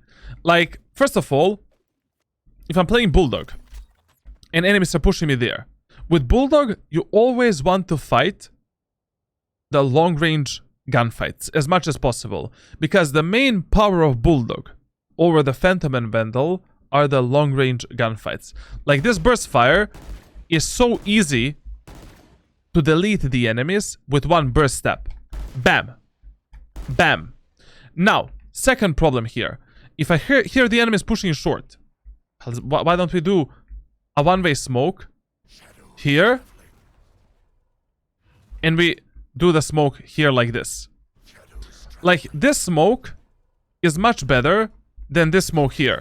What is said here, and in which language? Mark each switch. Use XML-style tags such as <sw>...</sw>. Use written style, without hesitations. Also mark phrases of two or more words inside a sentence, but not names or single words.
<en>Like, first of all, if I'm playing Bulldog, and enemies are pushing me there, with Bulldog, you always want to fight the long-range gunfights as much as possible. Because the main power of Bulldog over the Phantom and Vandal are the long-range gunfights. Like, this burst fire is so easy to delete the enemies with one burst step. Bam. Bam. Now, second problem here. If I hear the enemies pushing short. Why don't we do a one-way smoke here, and we do the smoke here like this. Like, this smoke is much better than this smoke here.</en>